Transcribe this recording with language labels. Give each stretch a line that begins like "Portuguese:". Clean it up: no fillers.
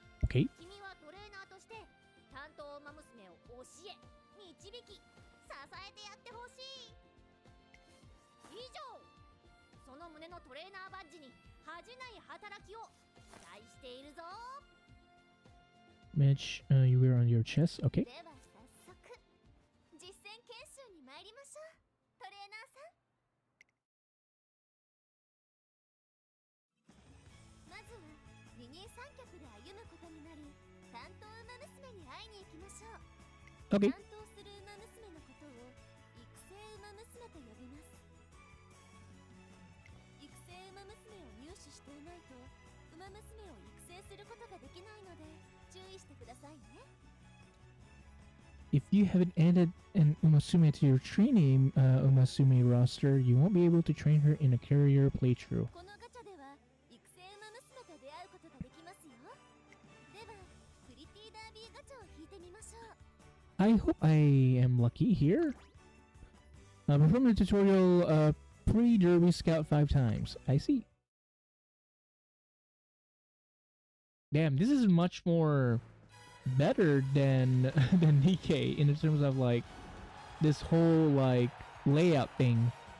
English: Okay.
Japanese: 君はトレーナーとして担当馬娘を教え導き支えてやってほしい。以上、その胸のトレーナーバッジに恥じない働きを期待しているぞ。
English: Match you wear on your chest, okay.
Japanese: では早速実践研修に参りましょう。トレーナーさん、まずは二人三脚で歩むことになる担当馬娘に会いに行きましょう。
English: Okay.
Japanese: 担当する馬娘のことを育成馬娘と呼びます。育成馬娘を入手していないと馬娘を育成することができないので注意してくださいね。
English: If you haven't added an Umasume to your training Umasume roster, you won't be able to train her in a career playthrough.
Japanese: このガチャでは育成馬娘と出会うことができますよ。ではプリティダービーガチャを引いてみましょう。
English: I hope I am lucky here. Perform the tutorial pre-derby scout 5 times. I see. Damn, this is much more better than than Nikke in terms of like this whole like layout thing.